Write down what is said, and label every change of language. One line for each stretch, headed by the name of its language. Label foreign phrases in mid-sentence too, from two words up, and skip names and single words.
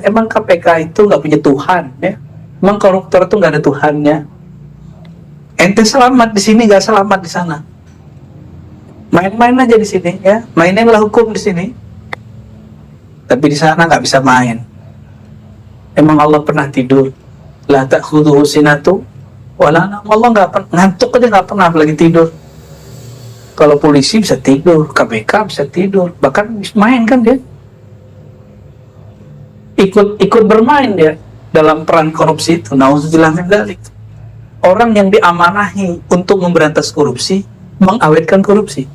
Indonesian: Emang KPK itu nggak punya Tuhan, ya. Emang koruptor itu nggak ada Tuhannya. Ente selamat di sini, nggak selamat di sana. Main-main aja di sini, ya. Maininlah hukum di sini. Tapi di sana nggak bisa main. Emang Allah pernah tidur?
Arabic: لا تأخذه سنة ولا نوم.
Indonesian: Allah nggak pernah ngantuk aja, nggak pernah lagi tidur. Kalau polisi bisa tidur, KPK bisa tidur, bahkan main kan dia. Ikut bermain dia dalam peran korupsi itu.
Arabic: نعوذ بالله من ذلك.
Indonesian: Orang yang diamanahi untuk memberantas korupsi mengawetkan korupsi.